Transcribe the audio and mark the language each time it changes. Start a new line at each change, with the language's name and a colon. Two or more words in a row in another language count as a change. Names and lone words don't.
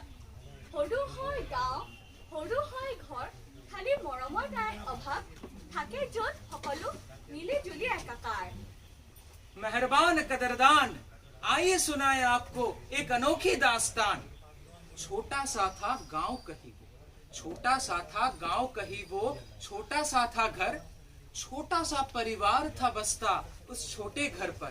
Assamese: সৰু হয় গাঁও, সৰু হয় ঘৰ, খালি মৰমৰ নাই অভাৱ, থাকে য'ত সকলো মিলি জুলি একাকাৰ।
Hindi: मेहरबान कदरदान, आइए सुनाए आपको एक अनोखी दास्तान। छोटा सा था गांव कहीं वो, छोटा सा था गांव कहीं वो, छोटा सा था घर, छोटा सा परिवार था बसता उस छोटे घर पर।